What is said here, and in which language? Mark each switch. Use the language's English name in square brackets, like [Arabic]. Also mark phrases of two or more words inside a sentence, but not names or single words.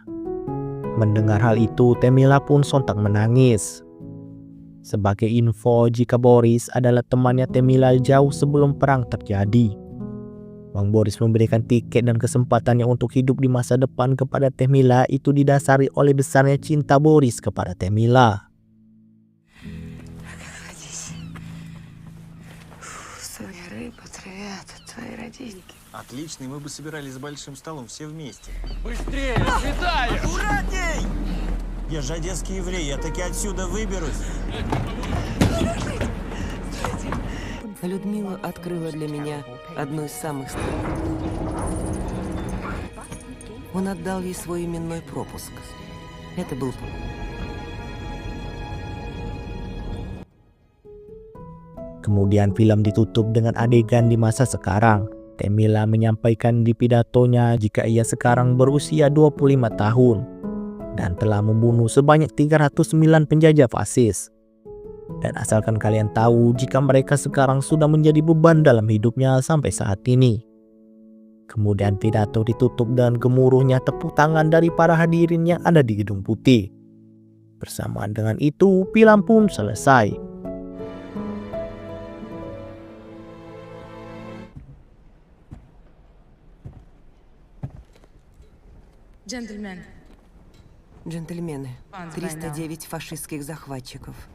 [Indonesian] Mendengar hal itu, Temila pun sontak menangis. Sebagai info, jika Boris adalah temannya Temila jauh sebelum perang terjadi. Bang Boris memberikan tiket dan kesempatannya untuk hidup di masa depan kepada Temila itu didasari oleh besarnya cinta Boris kepada Temila. [Russian] Отлично, мы бы собирались за большим столом все вместе. Быстрее, светай! Аккуратней! Я же одесский еврей, я таки отсюда выберусь. Людмила открыла для меня одно из самых странных. Он отдал ей свой именной пропуск. Это был... [Indonesian] Kemudian film ditutup dengan adegan di masa sekarang. Temila menyampaikan di pidatonya jika ia sekarang berusia 25 tahun dan telah membunuh sebanyak 309 penjajah fasis. Dan asalkan kalian tahu jika mereka sekarang sudah menjadi beban dalam hidupnya sampai saat ini. Kemudian pidato ditutup dengan gemuruhnya tepuk tangan dari para hadirin yang ada di Gedung Putih. Bersamaan dengan itu, film pun selesai. [Russian] Джентльмен. Джентльмены, 309 фашистских захватчиков.